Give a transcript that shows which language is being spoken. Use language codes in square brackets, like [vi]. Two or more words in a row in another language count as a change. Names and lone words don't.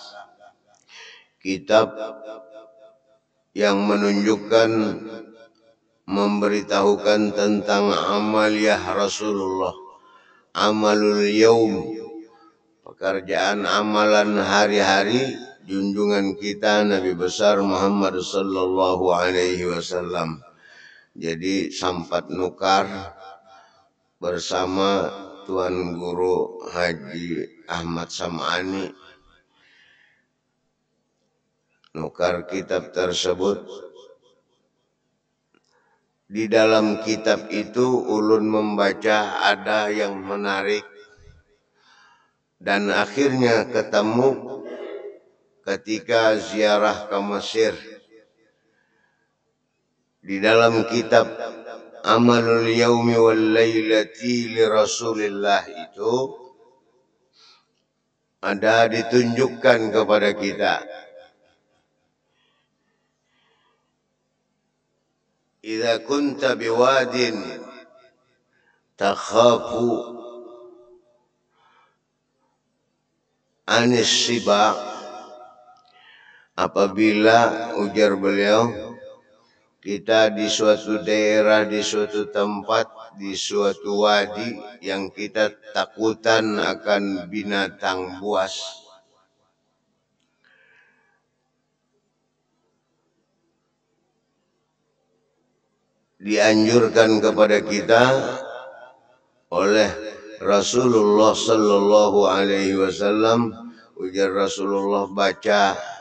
[id] kitab yang menunjukkan, memberitahukan tentang amaliyah Rasulullah, [ar] عمل اليوم, [id] pekerjaan amalan hari-hari junjungan kita Nabi besar Muhammad [ar] صلى الله عليه وسلم. [id] Jadi sempat nukar bersama Tuan Guru Haji Ahmad Sam'ani, nukar kitab tersebut. Di dalam kitab itu ulun membaca ada yang menarik, dan akhirnya ketemu ketika ziarah ke Mesir. Di dalam kitab Amalul Yaumi wal Lailati li Rasulillah itu ada ditunjukkan kepada kita, [ar] إذا كنت بواد تخاف عن السباع, [id] apabila ujar beliau kita di suatu daerah, di suatu tempat, di suatu wadi yang kita takutan akan binatang buas. Dianjurkan kepada kita oleh Rasulullah [ar] صلى الله عليه وسلم, [id] ujar Rasulullah, baca